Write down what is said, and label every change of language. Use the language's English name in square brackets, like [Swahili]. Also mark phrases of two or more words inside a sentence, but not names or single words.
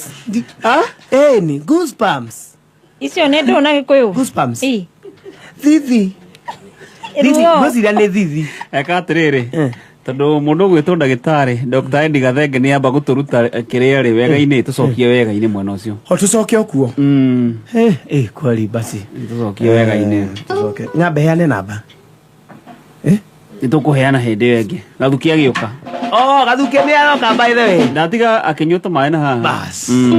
[Kikuyu] Ni goosebumps. Icio nĩ ndona Gĩkũyũ. Goosebumps. Thithi. Thithi, ngwĩciria nĩ thithi. Eka atĩrĩrĩ. Tondũ mũndũ gwĩtwo ndagĩtarĩ Dr. Eddie Gathenge nĩ amba gũtũruta kĩrĩa rĩ wega-inĩ tũcokie wega-inĩ mwena ũcio. Tũcokie okuo. [Swahili] Kweli basi. [Kikuyu] Tũcokie wega-inĩ. Tũcokie. Nyambe heane namba. Nĩtũkũheana hĩndĩ ĩyo ĩngĩ. Gathuki agĩũka. Gathuki nĩ aroka [English] by the way. [Kikuyu] Ndatiga akĩnyua tũmaĩ na haha. Bas.